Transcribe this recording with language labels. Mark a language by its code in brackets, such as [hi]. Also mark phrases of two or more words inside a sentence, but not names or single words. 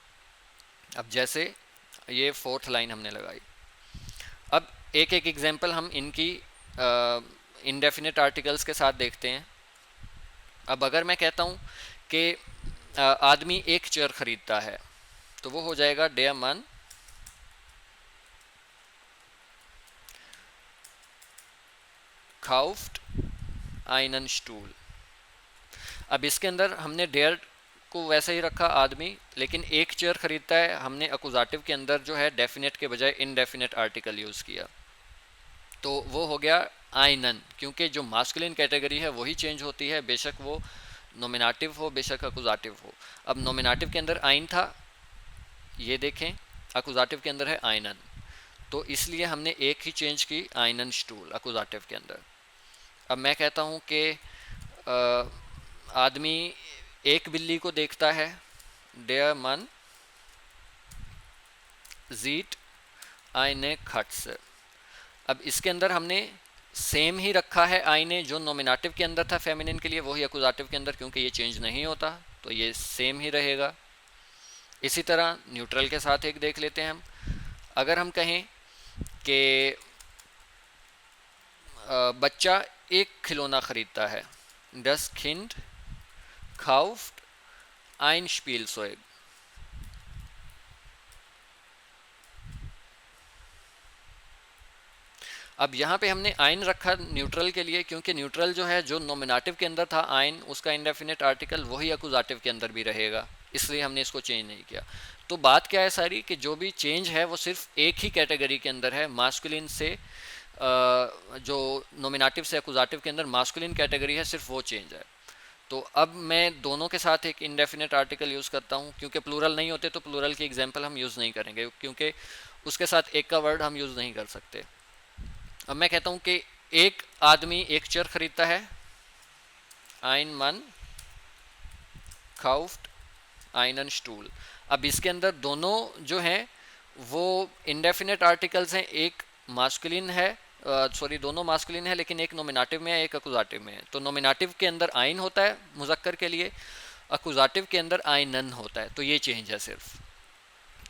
[hi] अब जैसे ये [en] fourth line [hi] हमने लगाई। अब एक एक एग्जांपल हम इनकी [en] indefinite articles [hi] के साथ देखते हैं। अब अगर मैं कहता हूँ कि आदमी एक चेयर खरीदता है, तो वो हो जाएगा [de] der Mann kauft einen Stuhl। [hi] अब इसके अंदर हमने डेयर को वैसे ही रखा आदमी, लेकिन एक चेयर खरीदता है हमने अकुजाटिव के अंदर जो है डेफिनेट के बजाय [en] indefinite article use [hi] किया, तो वो हो गया आइनन। क्योंकि जो [en] masculine category [hi] है वही चेंज होती है, बेशक वो नोमिनेटिव हो बेशक अकुजाटिव हो। अब नोमिनेटिव के अंदर आइन था, ये देखें, अकुजाटिव के अंदर है आइनन, तो इसलिए हमने एक ही चेंज की, [de] einen Stuhl [hi] अकुजाटिव के अंदर। अब मैं कहता हूँ कि आदमी एक बिल्ली को देखता है, [de] der Mann sieht eine Katze। [hi] अब इसके अंदर हमने सेम ही रखा है आईने, जो नोमिनेटिव के अंदर था फेमिनिन के लिए वही अकुजाटिव के अंदर, क्योंकि ये चेंज नहीं होता तो ये सेम ही रहेगा। इसी तरह न्यूट्रल के साथ एक देख लेते हैं हम। अगर हम कहें कि बच्चा एक खिलौना खरीदता है, [de] das Kind kauft ein Spielzeug। [hi] अब यहाँ पे हमने आइन रखा न्यूट्रल के लिए, क्योंकि न्यूट्रल जो है जो नोमिनेटिव के अंदर था आइन, उसका [en] indefinite article [hi] वही अकुजाटिव के अंदर भी रहेगा, इसलिए हमने इसको चेंज नहीं किया। तो बात क्या है सारी, कि जो भी चेंज है वो सिर्फ एक ही कैटेगरी के अंदर है, मास्कुलिन से जो नोमिनेटिव से अकुजाटिव के अंदर [en] masculine category [hi] है, सिर्फ वो चेंज है। तो अब मैं दोनों के साथ एक [en] indefinite article use [hi] करता हूँ, क्योंकि प्लूरल नहीं होते तो प्लूरल की एग्जांपल हम यूज़ नहीं करेंगे, क्योंकि उसके साथ एक का वर्ड हम यूज़ नहीं कर सकते। अब मैं कहता हूँ कि एक आदमी एक चेयर खरीदता है, [de] ein Mann kauft einen Stuhl। [hi] अब इसके अंदर दोनों जो हैं वो [en] indefinite articles [hi] हैं, एक मास्कुलिन है, दोनों मास्कुलिन है, लेकिन एक नोमिनेटिव में है एक अकुजाटिव में है। तो नोमिनेटिव के अंदर आइन होता है मुजक्कर के लिए, अकुजाटिव के अंदर आइनन होता है, तो ये चेंज है सिर्फ।